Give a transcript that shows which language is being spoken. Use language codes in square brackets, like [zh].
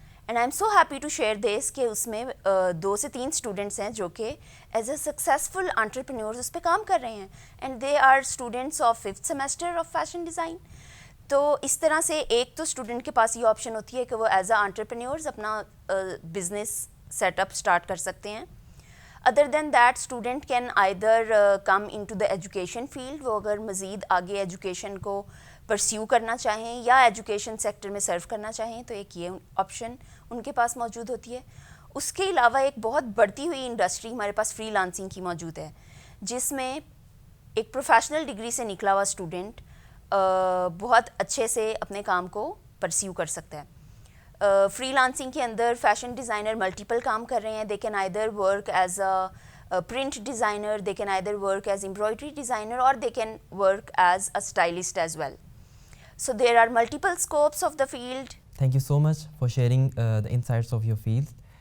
[en] and I am so happy to share this [ur] کہ اس میں 2 سے 3 اسٹوڈنٹس ہیں جو کہ [en] as a successful entrepreneurs [ur] اس پہ کام کر رہے ہیں, [en] And they are students of 5th semester of fashion design. [ur] تو اس طرح سے ایک تو اسٹوڈنٹ کے پاس یہ آپشن ہوتی ہے کہ وہ [en] as a entrepreneurs [ur] اپنا بزنس سیٹ اپ اسٹارٹ کر سکتے ہیں. [en] Other than that student can either come into the education field. [ur] وہ اگر مزید آگے ایجوکیشن کو پرسیو کرنا چاہیں یا ایجوکیشن سیکٹر میں سرو کرنا چاہیں تو ایک یہ آپشن ان کے پاس موجود ہوتی ہے. اس کے علاوہ ایک بہت بڑھتی ہوئی انڈسٹری ہمارے پاس فری لانسنگ کی موجود ہے, جس میں ایک پروفیشنل ڈگری سے نکلا ہوا اسٹوڈنٹ بہت اچھے سے اپنے کام کو پرسیو کر سکتا ہے. فری لانسنگ کے اندر فیشن ڈیزائنر ملٹیپل کام کر رہے ہیں. [en] They can either work as a print designer, they can either work as embroidery designer, اور they can work as a stylist as well. So there are multiple scopes of the field. Thank you so much for sharing the insights of your field.